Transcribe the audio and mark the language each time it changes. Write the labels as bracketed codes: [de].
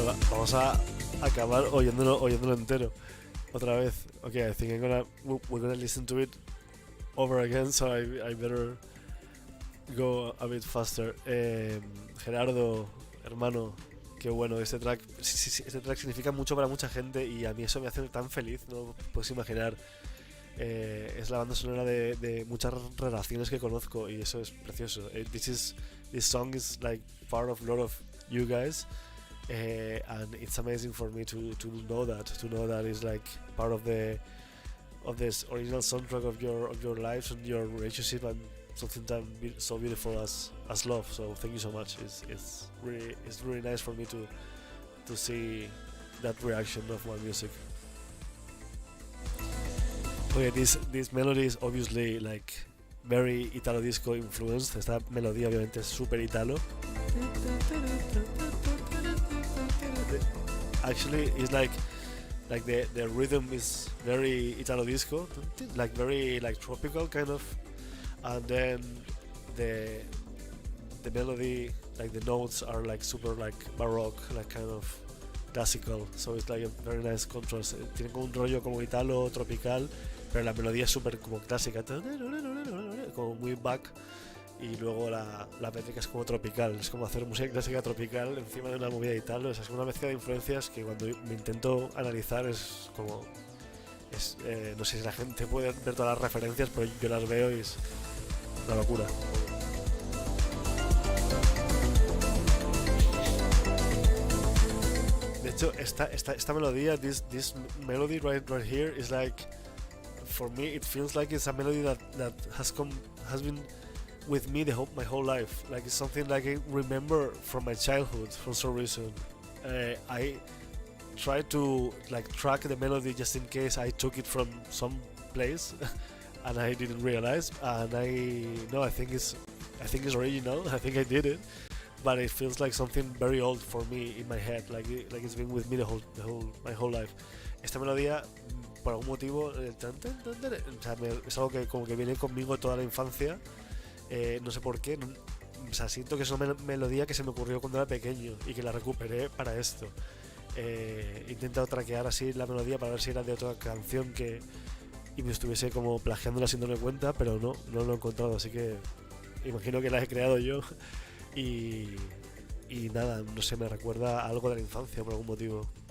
[es] vamos a acabar oyéndolo entero otra vez. [en] Okay, I think we're gonna listen to it over again, so I better go a bit faster. [es] Gerardo, hermano, qué bueno, este track, sí, este track significa mucho para mucha gente y a mí eso me hace tan feliz, no puedes imaginar. Es la banda sonora de muchas relaciones que conozco y eso es precioso. [en] This song is like part of a lot of you guys, and it's amazing for me to know that it's like part of this original soundtrack of your lives and your relationship, and something so beautiful as love. So thank you so much. It's really nice for me to see that reaction of my music. Okay, this melody is obviously like very Italo disco influenced. [es] Esta melodía obviamente es super Italo. [en] Actually, it's like the rhythm is very Italo disco, like very like tropical kind of, and then the melody, like the notes are like super like baroque, like kind of classical. So it's like a very nice contrast. [es] Tiene como un rollo como Italo tropical, pero la melodía es súper como clásica, como muy back, y luego la métrica es como tropical, es como hacer música clásica tropical encima de una movida de Italo. Es una mezcla de influencias que cuando me intento analizar es como... no sé si la gente puede ver todas las referencias, pero yo las veo y es una locura. De hecho, esta melodía, [en] this melody right here is like... For me, it feels like it's a melody that has been with me my whole life. Like it's something like I remember from my childhood for some reason. I try to like track the melody just in case I took it from some place and I didn't realize. And I think it's original. I think I did it, but it feels like something very old for me in my head. Like it's been with me my whole life. [es] Esta melodía, por algún motivo, o sea, es algo que como que viene conmigo toda la infancia, no sé por qué, o sea, siento que es una melodía que se me ocurrió cuando era pequeño y que la recuperé para esto. He intentado traquear así la melodía para ver si era de otra canción y me estuviese como plagiándola sin darme cuenta, pero no lo he encontrado, así que imagino que la he creado yo y nada, no sé, me recuerda a algo de la infancia por algún motivo.